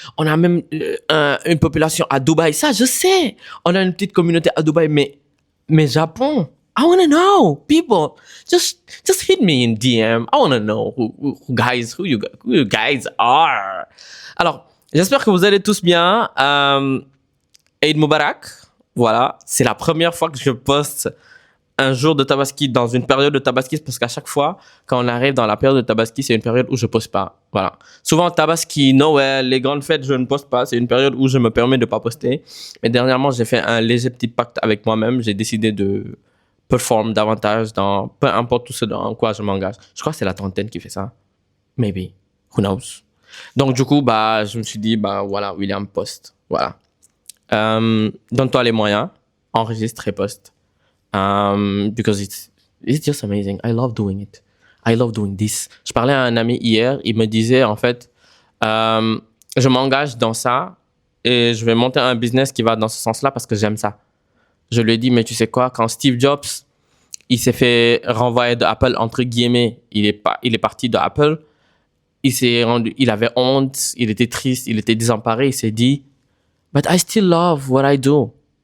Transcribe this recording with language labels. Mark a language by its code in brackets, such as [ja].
[fr] On a même une population à Dubaï. Ça, je sais. On a une petite communauté à Dubaï, mais Japon. [en] I want to know. People, just hit me in DM. I want to know who you guys are. [fr] Alors, j'espère que vous allez tous bien. Eid Mubarak, voilà, c'est la première fois que je poste un jour de Tabaski dans une période de Tabaski, parce qu'à chaque fois, quand on arrive dans la période de Tabaski, c'est une période où je poste pas, voilà. Souvent, Tabaski, Noël, les grandes fêtes, je ne poste pas, c'est une période où je me permets de pas poster. Mais dernièrement, j'ai fait un léger petit pacte avec moi-même, j'ai décidé de performer davantage dans peu importe tout ce dans quoi je m'engage. Je crois que c'est la trentaine qui fait ça. [en] Maybe. Who knows? [fr] Donc, du coup, je me suis dit, voilà, William poste, voilà. Donne-toi les moyens, enregistre et poste. [en] Because it's just amazing. I love doing it. I love doing this. [fr] Je parlais à un ami hier, il me disait en fait, je m'engage dans ça et je vais monter un business qui va dans ce sens-là parce que j'aime ça. Je lui ai dit, mais tu sais quoi, quand Steve Jobs, il s'est fait renvoyer de Apple, entre guillemets, il est parti de Apple, il avait honte, il était triste, il était désemparé, il s'est dit, [en] but I still love what I do.